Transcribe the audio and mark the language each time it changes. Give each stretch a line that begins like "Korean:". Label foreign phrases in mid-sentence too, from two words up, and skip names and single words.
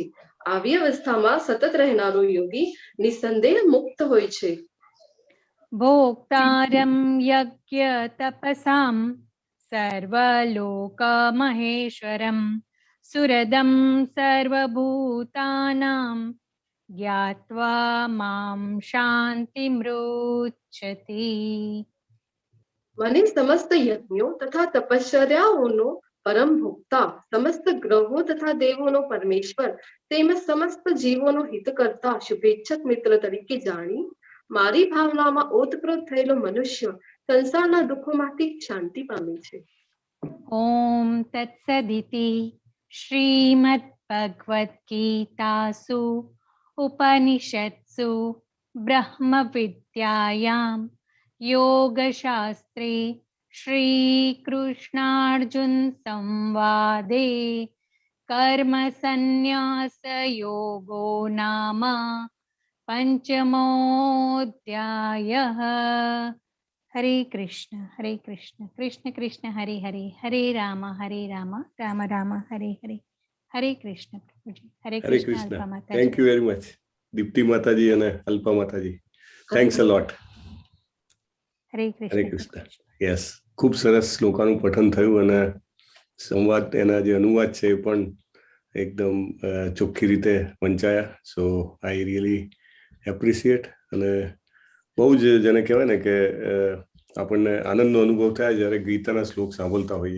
Gujarati: આવી અવસ્થામાં સતત રહેનારો યોગી નિસંદેહ મુક્ત હોય છે.
Sanskrit: भोक्तारं यज्ञ तपसां सर्वलोकमहेश्वरं सुहृदं सर्वभूतानां ज्ञात्वा मां शान्तिमृच्छति.
Gujarati: મને સમસ્ત યજ્ઞો તથા તપશ્ચર્યાઓનો પરમ ભોક્તા, સમસ્ત ગ્રહો તથા દેવોનો પરમેશ્વર તેમજ સમસ્ત જીવોનો હિત કરતા શુભેચ્છક મિત્ર તરીકે જાણી મારી ભાવનામાં ઓતપ્રોત થયેલો મનુષ્ય સંસારના દુઃખોમાંથી શાંતિ પામે છે.
Sanskrit: ॐ तत्सदिति श्रीमद्भगवद्गीतासु उपनिषत्सु ब्रह्मविद्यायां योगशास्त्रे श्रीकृष्णार्जुनसंवादे कर्मसन्न्यासयोगो नाम पंचमोऽध्यायः। हरे कृष्ण कृष्ण कृष्ण हरे हरे, हरे राम राम राम हरे हरे। हरे कृष्ण प्रभुजी, हरे कृष्ण अल्पा माताजी।
English: thank you very much दीप्ति माताजी
Gujarati: અને અલ્પા માતાજી.
English: Thanks a lot.
Gujarati: હરે કૃષ્ણ. યસ, ખૂબ સરસ શ્લોકાનું પઠન થયું અને સંવાદ એના જે અનુવાદ છે એ પણ એકદમ ચોખ્ખી રીતે વંચાયા.
English: So I really appreciate
Gujarati: અને બહુ જ જેને કહેવાય ને કે આપણને આનંદનો અનુભવ થાય જ્યારે ગીતાના શ્લોક સાંભળતા હોઈએ.